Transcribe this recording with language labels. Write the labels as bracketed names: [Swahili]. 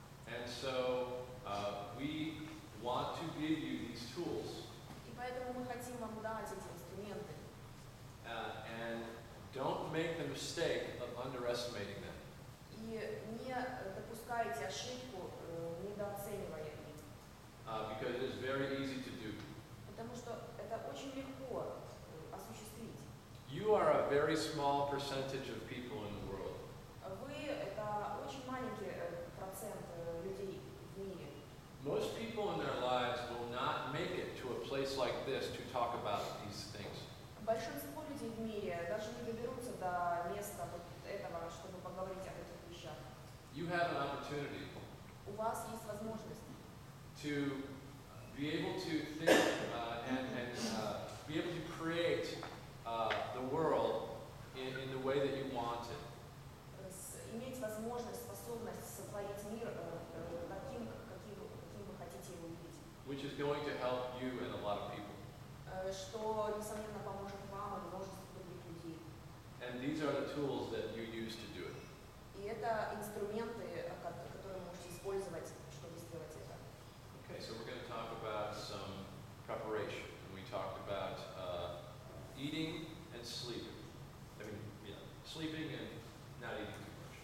[English] And so we want to give you these tools. [Russian] И поэтому мы хотим вам дать эти инструменты. [English] And don't make the mistake of underestimating them. [Russian] И не допускайте ошибку, недооценивая их. [English] Because it is very easy to do. [Russian] Потому что это очень легко осуществить. [English] a very small percentage of people in the world. [Russian] Вы это очень маленький процент людей в мире. [English] Most people in their lives will not make it to a place like this to talk about these things. [Russian] Большинство людей в мире даже не доберутся до места вот этого, чтобы поговорить об этих вещах. [English] You have an opportunity [Russian] У вас есть возможность [English] to be able to think and be able to create the world in the way that you want it. [Russian] иметь возможность, способность сотворить мир таким, каким вы хотите его видеть. [English] Which is going to help you and a lot of people. [Russian] Что, несомненно, поможет вам и множеству других людей. [English] And these are the tools that you use to do it. [Russian] И это инструменты, которые вы можете использовать, чтобы сделать это. [English] Okay, so we're going to talk about some preparation. And we talked about eating and sleeping. I mean, yeah, sleeping and not eating too much.